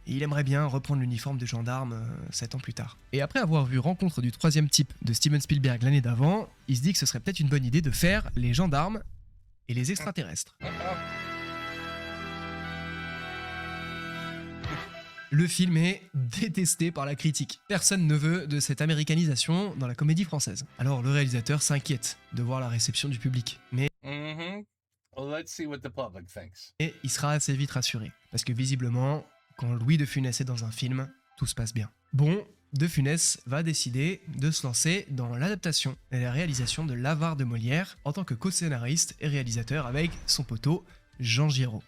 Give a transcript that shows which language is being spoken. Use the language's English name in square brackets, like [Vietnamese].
[French] Et il aimerait bien reprendre l'uniforme de gendarme 7 ans plus tard. Et après avoir vu Rencontre du troisième type de Steven Spielberg l'année d'avant, il se dit que ce serait peut-être une bonne idée de faire les gendarmes et les extraterrestres. Le film est détesté par la critique. Personne ne veut de cette américanisation dans la comédie française. Alors le réalisateur s'inquiète de voir la réception du public. Mais [English] Well, let's see what the public thinks. [French] il sera assez vite rassuré. Parce que visiblement, quand Louis de Funès est dans un film, tout se passe bien. Bon, de Funès va décider de se lancer dans l'adaptation et la réalisation de L'Avare de Molière en tant que co-scénariste et réalisateur avec son poteau Jean Giraud.